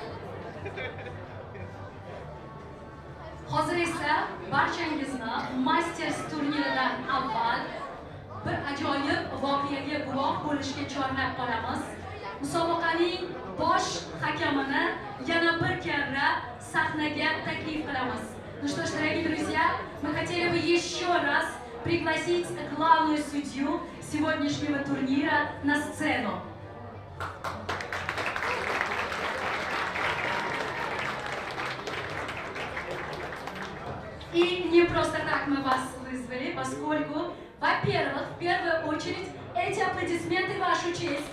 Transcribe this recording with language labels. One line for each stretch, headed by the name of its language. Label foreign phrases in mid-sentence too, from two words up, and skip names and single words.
Uzbek: Hozir esa barchangizni Masters turniridan avval bir ajoyib voqeaga guvoh bo'lishga chorlab qolamiz. Musobaqaning bosh hakamini yana bir karra sahnaga taklif qilamiz.
Russian: Ну что ж, дорогие друзья, мы хотели бы еще раз пригласить главную судью сегодняшнего турнира на сцену. И не просто так мы вас вызвали, поскольку, во-первых, в первую очередь, эти аплодисменты в вашу честь.